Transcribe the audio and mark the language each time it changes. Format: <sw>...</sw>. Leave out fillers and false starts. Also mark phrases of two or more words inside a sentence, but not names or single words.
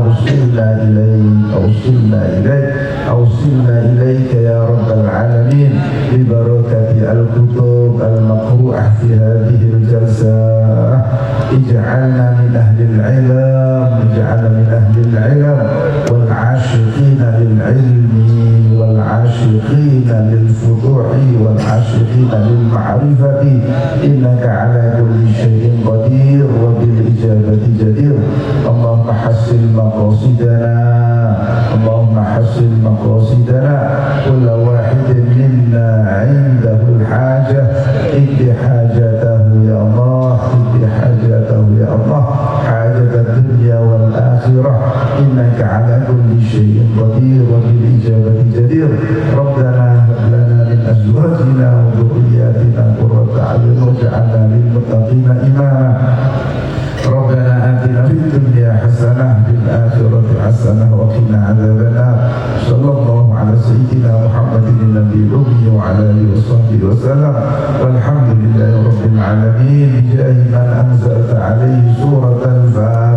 <ar>أوصلنا إليك يا رب العالمين ببركة الكتب المقروءة في هذه الجلسة اجعلنا من أهل العلم والعاشقين للعلم والعاشقين للفتوح والعاشقين للمعرفة إنك على كل شيء قدير وبالإجابة جدير. اللهم حسن مقاصدنا كل واحد منا عنده الحاجة أدِّ حاجته يا الله حاجة الدنيا والآخرة إنك على كل شيء قدير وبالإجابة جدير. ربنا هب لنا من أزواجنا وذرياتنا قرة أعين واجعلنا للمتقين إماما. ربنا آتنا في الدنيا حسنة في الآخرة حسنة وقنا عذاب النار. صلى الله على سيدنا محمد النبي الأمي وعلى آله وصحبه وسلم. والحمد لله رب العالمين. بجاه من أنزلت عليه سورة الفاتحة.</ar>